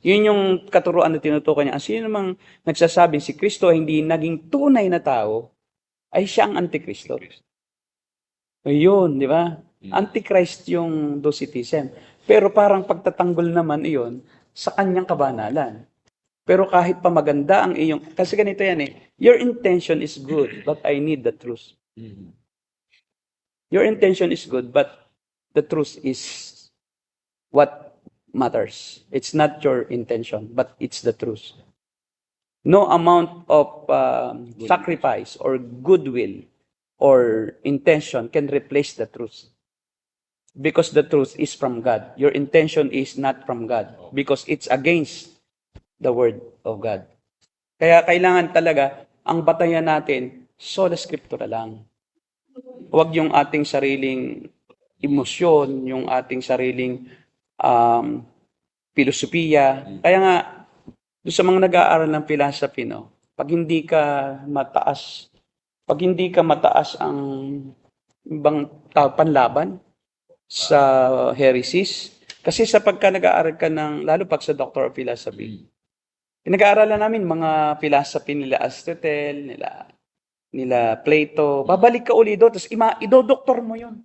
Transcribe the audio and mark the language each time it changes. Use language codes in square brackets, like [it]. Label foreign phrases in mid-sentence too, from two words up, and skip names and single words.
[tl] Yun yung katuruan na tinutukoy niya. Sino namang nagsasabing si Kristo ay hindi naging tunay na tao, ay siya ang Antikristo. Yun, di ba? Antichrist yung Docetism. Pero parang pagtatanggol naman iyon sa kanyang kabanalan. Pero kahit pa maganda ang iyong... Kasi ganito yan eh. [en] Your intention is good, but I need the truth. Your intention is good, but the truth is what matters. It's not your intention, but it's the truth. No amount of sacrifice or goodwill or intention can replace the truth. Because the truth is from God. Your intention is not from God because it's against the word of God. [tl] Kaya kailangan talaga ang batayan natin [la] sola scriptura [tl] lang. Huwag yung ating sariling emosyon, yung ating sariling filosofiya. Kaya nga, doon sa mga nag-aaral ng philosophy, no, pag hindi ka mataas ang ibang panlaban sa heresies, kasi sa pagka nag-aaral ka ng, lalo pag sa [en] Doctor of Philosophy, [tl] pinag-aaralan namin mga philosophy nila Aristotle, nila Plato, babalik ka uli doon, tapos idodoktor mo yun.